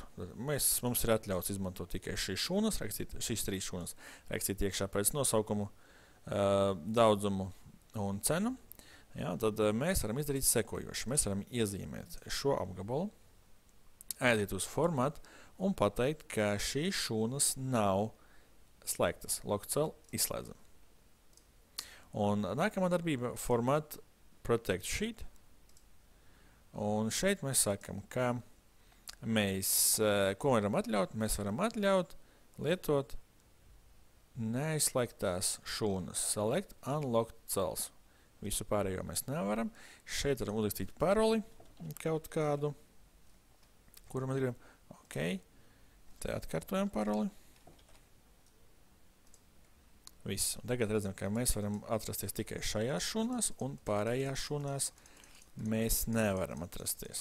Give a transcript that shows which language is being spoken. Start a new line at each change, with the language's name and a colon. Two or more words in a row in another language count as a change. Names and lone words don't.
Latvian: Mums ir atļauts izmantot tikai šīs trīs šūnas, rakstīt iekšā pēc nosaukumu, daudzumu un cenu. Ja, tad mēs varam izdarīt sekojoši. Mēs varam iezīmēt šo apgabalu, aiziet uz formātu un pateikt, ka šīs šūnas nav slēgtas. Lockcell izslēdzam. Un nākamā darbība
English: format protect sheet.
Latvian: Un šeit mēs sakam, ka ko varam atļaut? Mēs varam atļaut lietot neizslēgtās šūnas.
English: Select unlocked cells.
Latvian: Visu pārējo mēs nevaram. Šeit varam uzrakstīt paroli kaut kādu, kuru mēs gribam. Ok. Te atkārtojam paroli. Viss. Un tagad redzam, ka mēs varam atrasties tikai šajās šūnās, un pārējās šūnās mēs nevaram atrasties.